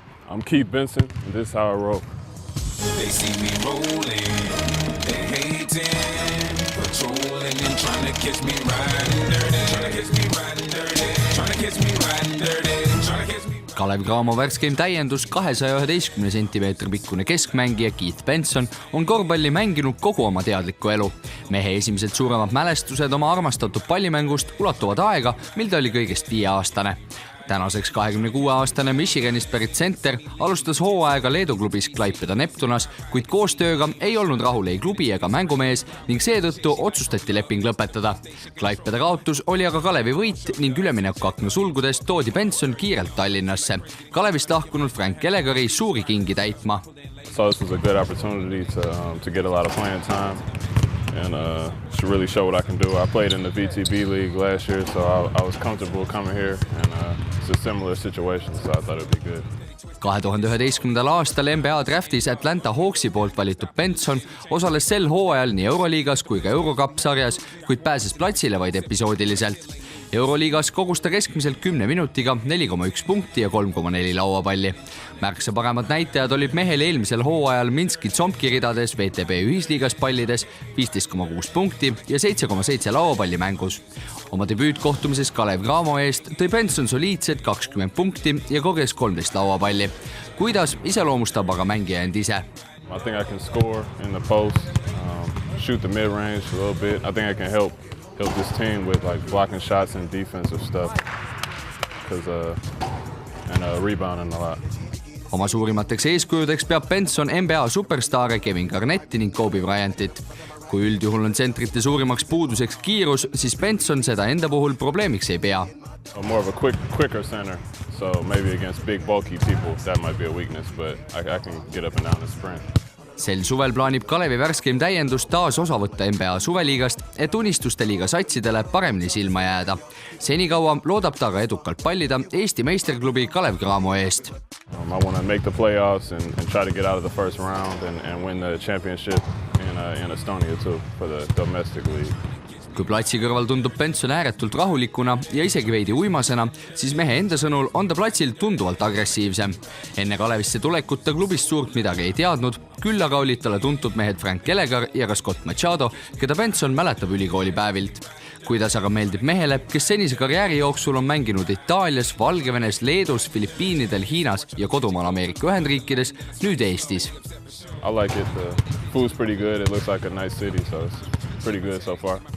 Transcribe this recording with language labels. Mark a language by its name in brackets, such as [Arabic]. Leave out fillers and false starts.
[English] I'm Keith Benson, and this is how I roll. They see me rolling, they hating, patrolling and trying to catch me riding dirty, trying to catch me riding dirty, trying to catch me riding dirty, trying to catch me. [Estonian] Kalev Cramo värskeim täiendus 211 sentimeetri pikkune keskmängija Keith Benson on korvpalli mänginud kogu oma teadliku elu. Mehe esimesed suuremad mälestused oma armastatud pallimängust ulatuvad aega, mil ta oli kõigest 5-aastane. Tänaseks 26-aastane Michiganist pärit center alustas hooaega Leedu klubis Klaipeda Neptunas, kuid koostööga ei olnud rahul ei klubi ega mängumees ning seetõttu otsustati leping lõpetada. Klaipeda kaotus oli aga Kalevi võit ning üleminekuakna sulgudes toodi Benson kiirelt Tallinnasse. Kalevist lahkunud Frank Elegari suuri kingi täitma. [English] So this was a good opportunity to get a lot of playing time and to really show what I can do. I played in the VTB league last year, so I was comfortable coming here and it's a similar situation, so I thought it'd be good. [Estonian] 2011. aastal NBA draftis Atlanta Hawksi poolt valitud Benson osales sel hooajal nii Euroliigas kui ka Eurocup sarjas, kuid pääses platsile vaid episoodiliselt. Euroliigas kogus ta keskmiselt 10 minutiga 4,1 punkti ja 3,4 lauapalli. Märksa paremad näitajad olid mehel eelmisel hooajal Minski Tsompki ridades VTB ühisliigas pallides 15,6 punkti ja 7,7 lauapalli mängus. Oma debüütkohtumises Kalev Cramo eest tõi Benson soliidsed 20 punkti ja korjas 13 lauapalli. Kuidas iseloomustab aga mängija end ise? [English] I think I can score in the post, shoot the mid-range a little bit. I think I can help this team with like blocking shots and defensive stuff and rebounding a lot. [Estonian] Oma suurimateks eeskujudeks peab Benson NBA superstaare Kevin Garnetti ning Kobe Bryantit. Kui üldjuhul on tsentrite suurimaks puuduseks kiirus, siis Benson seda enda puhul probleemiks ei pea. [English] More of a quicker center, so maybe against big bulky people that might be a weakness, but I can get up and down and sprint. [Estonian] Sel suvel plaanib Kalevi värskeim täiendus taas osa võtta NBA suveliigast, et unistuste liiga satsidele paremini silma jääda. Senikaua loodab ta aga edukalt pallida Eesti meisterklubi Kalev Cramo eest. [English] I want to make the playoffs and try to get out of the first round and win the championship in Estonia too for the domestic league. [Estonian] Kui platsi kõrval tundub Benson ääretult rahulikuna ja isegi veidi uimasena, siis mehe enda sõnul on ta platsil tunduvalt agressiivsem. Enne Kalevisse tulekut ta klubist suurt midagi ei teadnud, küll aga olid talle tuntud mehed Frank Elegar ja ka Scott Machado, keda Benson mäletab ülikooli päevilt. Kuidas aga meeldib mehele, kes senise karjääri jooksul on mänginud Itaalias, Valgevenes, Leedus, Filipiinidel, Hiinas ja kodumaal Ameerika Ühendriikides, nüüd Eestis. [English] I like it. The food's pretty good. It looks like a nice city, so it's pretty good so far.